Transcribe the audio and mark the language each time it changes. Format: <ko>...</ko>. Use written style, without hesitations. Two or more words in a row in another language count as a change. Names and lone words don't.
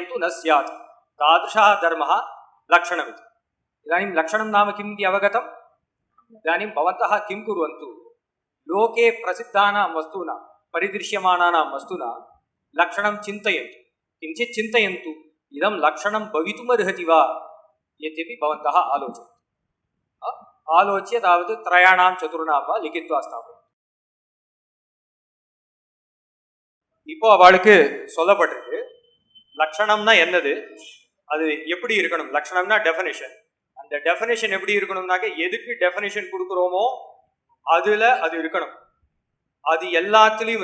<sa>तु न स्यात् तादृशः धर्मः लक्षणमिति इदानीं लक्षणं नाम किम् इति अवगतम् इदानीं भवन्तः किं कुर्वन्तु लोके प्रसिद्धानां वस्तूनां परिदृश्यमानानां वस्तूनां लक्षणं चिन्तयन्तु किञ्चित् चिन्तयन्तु इदं लक्षणं भवितुमर्हति वा इत्यपि भवन्तः आलोचयन्तु आलोच्य तावत् त्रयाणां चतुर्णां वा लिखित्वा स्थापयन्तु</sa> <ta>இப்போ அவளுக்கு சொல்லப்பட்டிருக்கு லட்சணம்னா என்னது அது எப்படி இருக்கணும் லட்சணம்னா டெஃபினிஷன் அந்த டெஃபினேஷன் எப்படி இருக்கணும்னாக்க எதுக்கு டெஃபினேஷன் கொடுக்குறோமோ அதில் அது இருக்கணும் அது எல்லாத்துலேயும்</ta>